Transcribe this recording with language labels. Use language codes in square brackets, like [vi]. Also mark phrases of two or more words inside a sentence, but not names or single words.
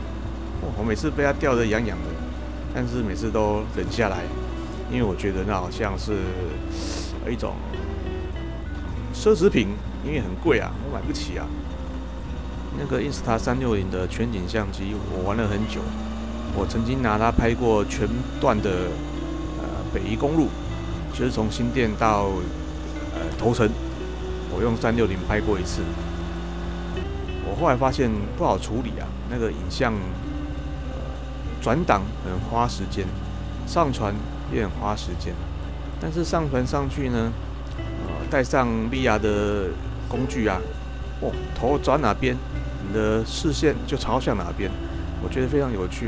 [zh] 我每次被他吊得癢癢的，但是每次都忍下來，因為我覺得那好像是一種奢侈品，因為很貴啊，我買不起啊。那個 Insta360的全景相機，我玩了很久。我曾經拿它拍過全段的北宜公路，就是從新店到頭城，我用360拍過一次。我後來發現不好處理啊，那個影像轉檔很花時間，上傳也很花時間。但是上傳上去呢，帶上 VR 的工具啊，頭轉哪邊，你的視線就朝向哪邊，我覺得非常有趣啊。